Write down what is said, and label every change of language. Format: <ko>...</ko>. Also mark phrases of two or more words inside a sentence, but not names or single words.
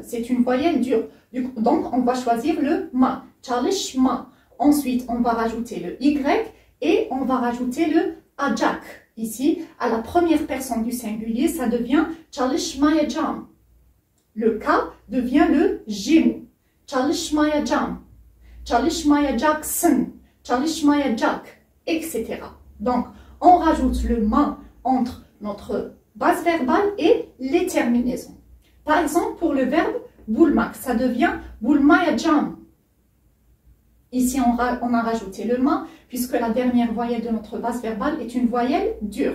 <fr>C'est une voyelle dure. Donc, on va choisir le ma.</fr> <tr>Çalışma.</tr> <fr>Ensuite, on va rajouter le y et on va rajouter le acak. Ici, à la première personne du singulier, ça devient çalışmayacağım. Le K devient le J. Çalışmayacağım.</fr> <tr>Çalışmayacaksın. Çalışmayacak,</tr> <fr>etc. Donc, on rajoute le ma entre notre base verbale et les terminaisons. Par exemple, pour le verbe bulmak, ça devient bulmayacağım. Ici, on a rajouté le ma, puisque la dernière voyelle de notre base verbale est une voyelle dure.</fr>